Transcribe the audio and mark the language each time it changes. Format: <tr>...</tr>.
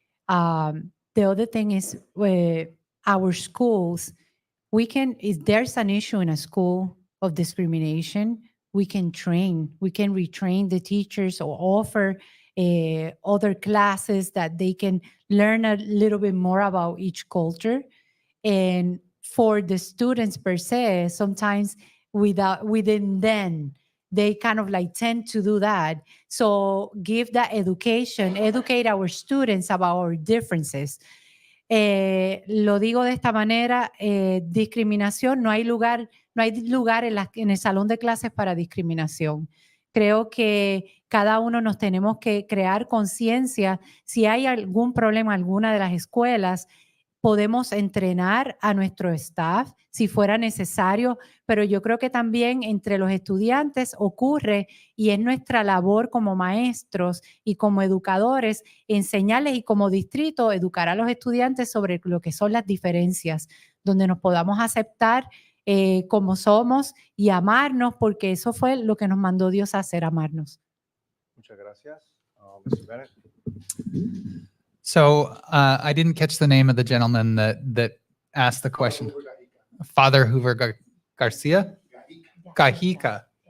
<en>The other thing is our schools, if there's an issue in a school of discrimination, we can retrain the teachers or offer other classes that they can learn a little bit more about each culture. And for the students per se, sometimes within them, they kind of tend to do that. So give that education, educate our students about our differences.</en> <es>Lo digo de esta manera, discriminación, no hay lugar en el salón de clases para discriminación. Creo que cada uno nos tenemos que crear conciencia. Si hay algún problema en alguna de las escuelas, podemos entrenar a nuestro staff si fuera necesario, pero yo creo que también entre los estudiantes ocurre, y es nuestra labor como maestros y como educadores enseñarles, y como distrito educar a los estudiantes sobre lo que son las diferencias, donde nos podamos aceptar como somos y amarnos, porque eso fue lo que nos mandó Dios a hacer, amarnos. Muchas gracias. Mr. Bennett.</es> <en>So I didn't catch the name of the gentleman that asked the question. Father Hoover Garcia? Gajica.</en>